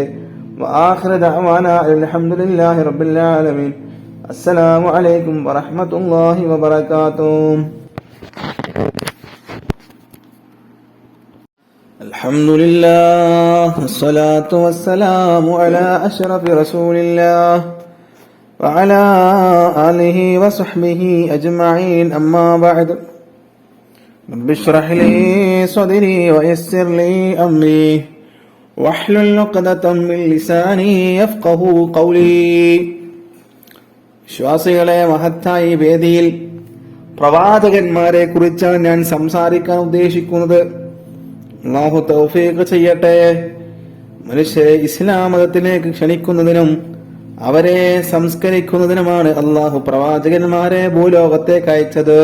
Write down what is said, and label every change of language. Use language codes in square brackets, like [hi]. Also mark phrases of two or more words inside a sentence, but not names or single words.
[ar] وآخر دعوانا الحمد لله رب العالمين. السلام عليكم ورحمة الله وبركاته. الحمد لله والصلاة والسلام على أشرف رسول الله وعلى آله وصحبه أجمعين أما بعد رب اشرح لي صدري ويسر لي أمري واحلل عقدة من لساني يفقهوا قولي. [ml] വിശ്വാസികളെ, മഹത്തായ വേദിയിൽ പ്രവാചകന്മാരെ കുറിച്ചാണ് ഞാൻ സംസാരിക്കാൻ ഉദ്ദേശിക്കുന്നത്. അല്ലാഹു തൗഫീഖ് ചെയ്യട്ടെ. മനുഷ്യരെ ഇസ്ലാം മതത്തിലേക്ക് ക്ഷണിക്കുന്നതിനും അവരെ സംസ്കരിക്കുന്നതിനുമാണ് അല്ലാഹു പ്രവാചകന്മാരെ ഭൂലോകത്തേക്ക് അയച്ചത്.